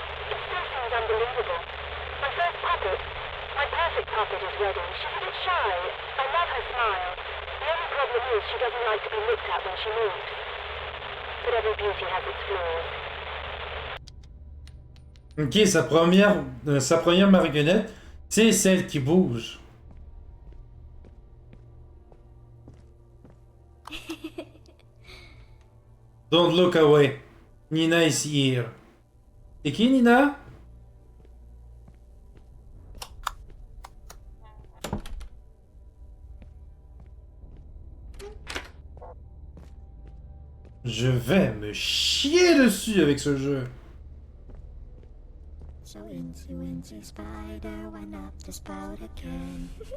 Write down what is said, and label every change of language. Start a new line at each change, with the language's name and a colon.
English: It still seems unbelievable. My first puppet, my perfect puppet is ready. She's a bit shy. I love her smile. The only problem is she doesn't like to be looked at when she moves. But every beauty has its flaws.
French: Ok, sa première marionnette, c'est celle qui bouge.
English: Don't look away. Nina is here.
French: C'est qui Nina? Je vais me chier dessus avec ce jeu.
English: So into spider went up the spout again.